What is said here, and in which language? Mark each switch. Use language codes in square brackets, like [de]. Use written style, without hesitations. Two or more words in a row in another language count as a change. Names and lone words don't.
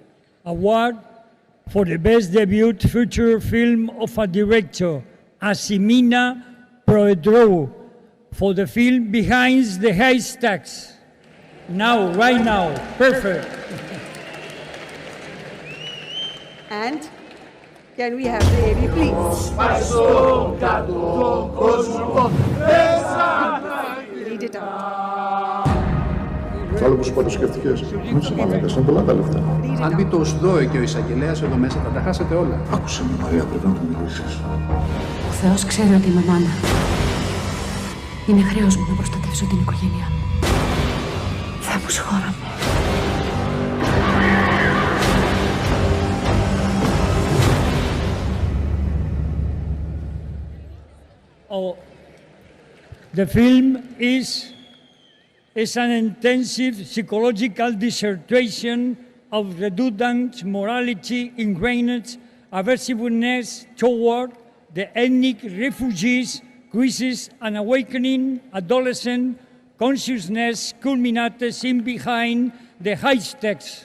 [en] Award for the best debut feature film of a director, Asimina Proedrou, for the film Behind the Haystacks. Now, right now, perfect. And can we have the AV, please? Read it out. [el] Το άλλο που σου είπα το σκέφτηκες. Μην είσαι μαλάκας, είναι πολλά τα λεφτά. Αν μπει το ΣΔΟΕ και ο εισαγγελέας εδώ μέσα, θα τα χάσετε όλα. Άκουσε με Μαρία, πρέπει να του μιλήσεις. Ο Θεός ξέρει ότι είμαι μάνα. Είναι χρέος μου να προστατεύσω την οικογένειά μου. Θεέ μου, συγχώρα με. [en] Oh, the film is an intensive psychological dissertation of redundant morality ingrained aversiveness toward the ethnic refugees crisis and awakening adolescent consciousness culminated in Behind the Haystacks.